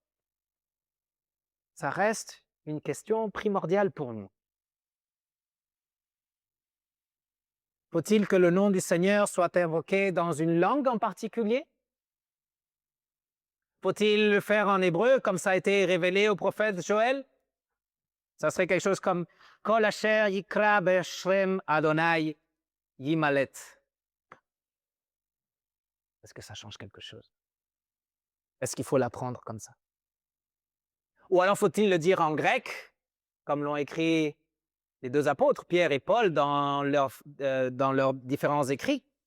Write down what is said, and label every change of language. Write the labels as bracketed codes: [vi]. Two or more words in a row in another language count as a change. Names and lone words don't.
[fr] Ça reste une question primordiale pour nous. Faut-il que le nom du Seigneur soit invoqué dans une langue en particulier? Faut-il le faire en hébreu comme ça a été révélé au prophète Joël? Ça serait quelque chose comme [he] כל אשר יקרא בשם ה' ימלט. [fr] Est-ce que ça change quelque chose? Est-ce qu'il faut l'apprendre comme ça? Ou alors faut-il le dire en grec, comme l'ont écrit les deux apôtres, Pierre et Paul, dans leurs différents écrits?